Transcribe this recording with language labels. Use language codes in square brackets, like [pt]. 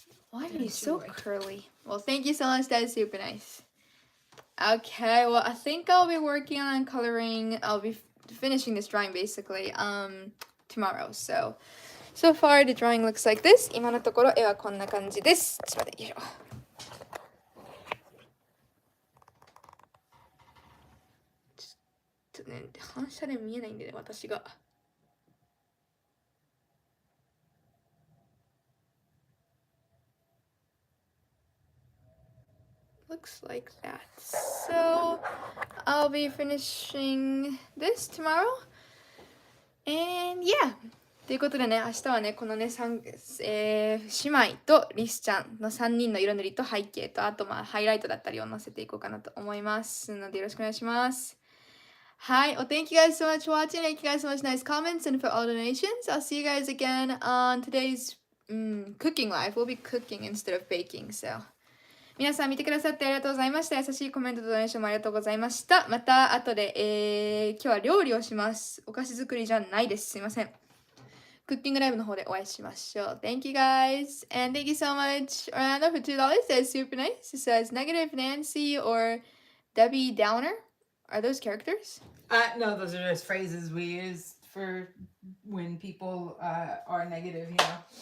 [en] Why are you so curly? Well, thank you so much. That is super nice. Okay, well, I think I'll be working on coloring. I'll be finishing this drawing basically tomorrow. So far the drawing looks like this. [ja] 今のところ絵はこんな感じです。ちょっと待って、よいしょ。ちょっとね、反射で見えないんでね、私が。 [en] Looks like that. So I'll be finishing this tomorrow. And yeah. [ja] ということでね、明日はね、このね、姉妹とリスちゃんの3人の色塗りと背景と、あとまあハイライトだったりを載せていこうかなと思いますのでよろしくお願いします。 [en] Hi, well thank you guys so much for watching. Thank you guys so much nice comments and for all donations. I'll see you guys again on today's cooking live. We'll be cooking instead of baking, so. [ja] 皆さん見てくださってありがとうございました。優しいコメントとドネーションもありがとうございました。また後で、今日は料理をします。お菓子作りじゃないです。すいません。クッキングライブの方でお会いしましょう。 [en] Thank you guys. And thank you so much, Orlando, for $2. That's super nice. It says Negative Nancy or Debbie Downer. Are those characters? No, those are just phrases we use for when people are negative, you know.